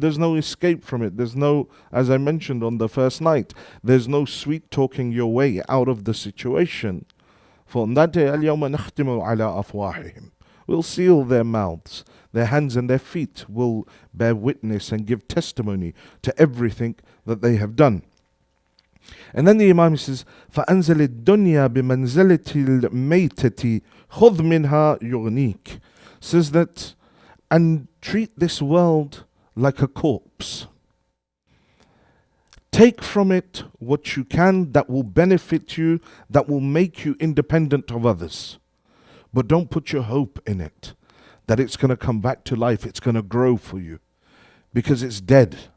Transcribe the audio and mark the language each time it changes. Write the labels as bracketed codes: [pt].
[en] And there's no escape from it. There's no, as I mentioned on the first night, there's no sweet talking your way out of the situation. For on that day, [ar] الْيَوْمَ نَخْتِمُ عَلَىٰ أَفْوَاهِهِمْ, [en] we'll seal their mouths. Their hands and their feet will bear witness and give testimony to everything that they have done. And then the Imam says, [ar] فَأَنزَلِ الدُّنْيَا بِمَنْزَلَةِ الْمَيْتَةِ خُذْ مِنْهَا يُغْنِيكَ. [en] Says that, and treat this world like a corpse. Take from it what you can that will benefit you, that will make you independent of others. But don't put your hope in it, that it's going to come back to life, it's going to grow for you, because it's dead.